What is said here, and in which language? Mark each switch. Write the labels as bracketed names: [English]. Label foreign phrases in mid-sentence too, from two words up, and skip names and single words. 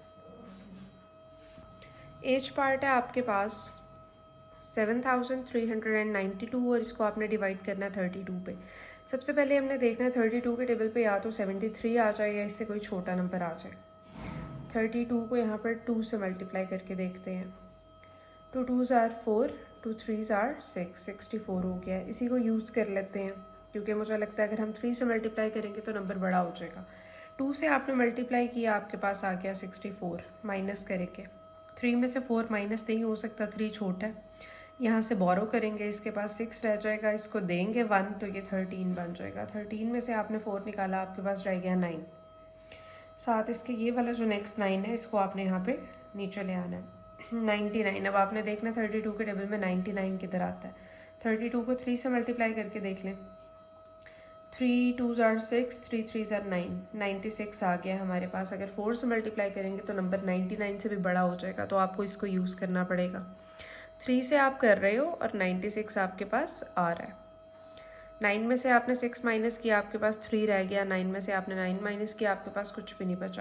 [Hindi] एज पार्ट है आपके पास 7392 और इसको आपने डिवाइड करना है 32 पे। सबसे पहले हमने देखना है 32 के टेबल पे या तो 73 आ जाए या इससे कोई छोटा नंबर आ जाए। 32 को यहाँ पर 2 से मल्टीप्लाई करके देखते हैं। [English] 2 2s are 4, 2 3s are 6, 64 [Hindi] हो गया। इसी को यूज़ कर लेते हैं क्योंकि मुझे लगता है अगर हम 3 से मल्टीप्लाई करेंगे तो नंबर बड़ा हो जाएगा। 2 से आपने मल्टीप्लाई किया, आपके पास आ गया 64, माइनस करेंगे। 3 में से 4 माइनस नहीं हो सकता, 3 छोटा है। यहाँ से बोरो करेंगे, इसके पास 6 रह जाएगा, इसको देंगे 1 तो ये 13 बन जाएगा। 13 में से आपने 4 निकाला, आपके पास रह गया 9। साथ इसके ये वाला जो नेक्स्ट 9 है, इसको आपने यहाँ पे नीचे ले आना है। 99। अब आपने देखना 32 के टेबल में 99 किधर आता है। 32 को 3 से मल्टीप्लाई करके देख लें। [English] 3 2s are 6, 3 3s are 9, 96 [Hindi] आ गया हमारे पास। अगर 4 से मल्टीप्लाई करेंगे तो नंबर 99 से भी बड़ा हो जाएगा, तो आपको इसको यूज़ करना पड़ेगा। 3 से आप कर रहे हो और 96 आपके पास आ रहा है। 9 में से आपने 6 माइनस किया, आपके पास 3 रह गया। 9 में से आपने 9 माइनस किया, आपके पास कुछ भी नहीं बचा।